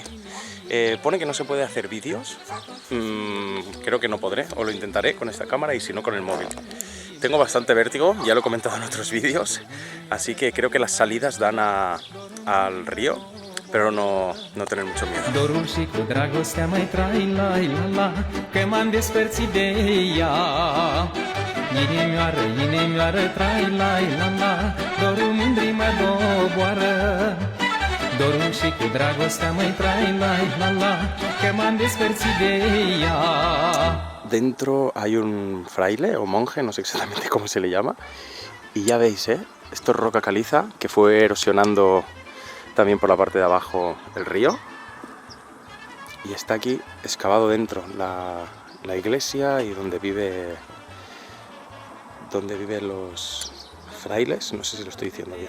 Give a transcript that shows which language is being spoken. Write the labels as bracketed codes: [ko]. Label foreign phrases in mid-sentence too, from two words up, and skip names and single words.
[es] Pone que no se puede hacer vídeos, creo que no podré, o lo intentaré con esta cámara y si no con el móvil. Tengo bastante vértigo, ya lo he comentado en otros vídeos, así que creo que las salidas dan al río, pero no tener mucho miedo. [ro] Dorul și cu dragostea mai trai la la la, că m-am despărțit de ea. Inimioară, inimioară, trai la la la, dorul mândrii mă doboară. Dorul și cu dragostea mai trai la la la, că m-am despărțit de ea. [es] Dentro hay un fraile o monje, no sé exactamente cómo se le llama, y ya veis, Esto es roca caliza que fue erosionando también por la parte de abajo del río. Y está aquí excavado dentro la iglesia y donde viven los frailes, no sé si lo estoy diciendo bien.